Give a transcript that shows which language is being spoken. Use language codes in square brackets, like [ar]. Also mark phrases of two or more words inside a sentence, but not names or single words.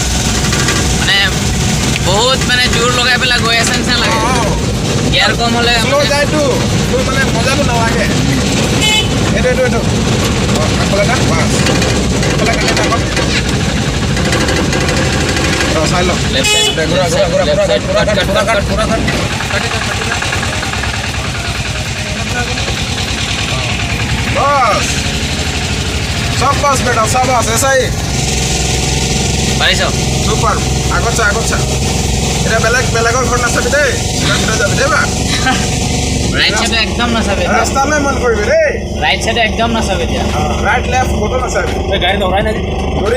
[as] মানে বহুত মানে জোৰ লগাই পেলাই গৈ আছে নিচিনা লাগে গিয়াৰ কম হ'লে শ্ল' যায়তো তোৰ মানে মজাটো নালাগে এইটো আগফালে না বাছ আগফালে কাটি থাকক চাই লওক [en] left side [hi] बस सब बस बेटा सब बस ऐसा ही [as] পাৰিছ सुपर আগত চা এটা বেলেগৰ ঘৰ নাচাবি দেই যাবি দেই বা ৰাইট সাইডে একদম নাচাবি ৰাস্তালৈ মন কৰিবি দেই ৰাইট সাইডে একদম নাচাবি এতিয়া [en] right left [as] ক'তো নাচাবি গাড়ী দৌৰাই নাই ধৰিব